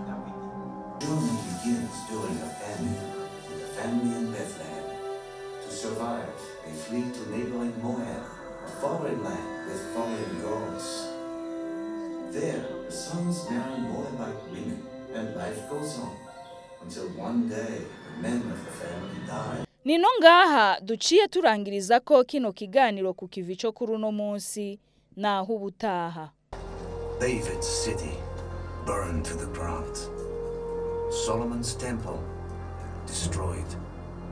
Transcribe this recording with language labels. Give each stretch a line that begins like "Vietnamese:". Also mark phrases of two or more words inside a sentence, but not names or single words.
English: Journey begins during a famine in Bethlehem to survive. survive, they flee to neighboring Moab, a foreign land with foreign gods. There, the sons marry Moabite women, and life goes on, until one day the men of the family die.
Rundi: Nino ngaha duciye turangiriza ko kino kiganiro ku kivi cyo kuri uno munsi naho ubutaha.
English: David's city burned to the ground. Solomon's temple destroyed.